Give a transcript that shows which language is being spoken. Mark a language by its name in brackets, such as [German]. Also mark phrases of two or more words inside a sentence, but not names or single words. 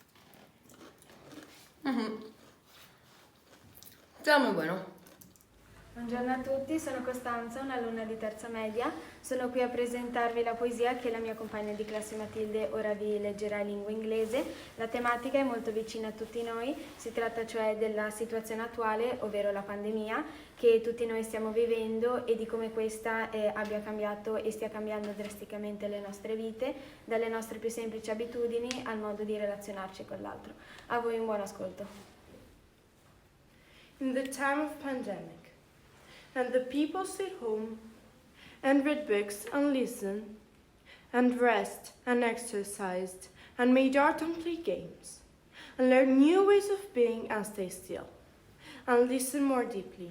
[Spanish] Está muy bueno. [Italian] Buongiorno a tutti, sono Costanza, un'alunna di terza media. Sono qui a presentarvi la poesia che la mia compagna di classe Matilde ora vi leggerà in lingua inglese. La tematica è molto vicina a tutti noi, si tratta cioè della situazione attuale, ovvero la pandemia, che tutti noi stiamo vivendo e di come questa abbia cambiato e stia cambiando drasticamente le nostre vite, dalle nostre più semplici abitudini al modo di relazionarci con l'altro. A voi un buon ascolto. [English] In the time of pandemic, and the people stayed home and read books and listened and rest and exercised and made art and played games and learned new ways of being and stay still and listened more deeply.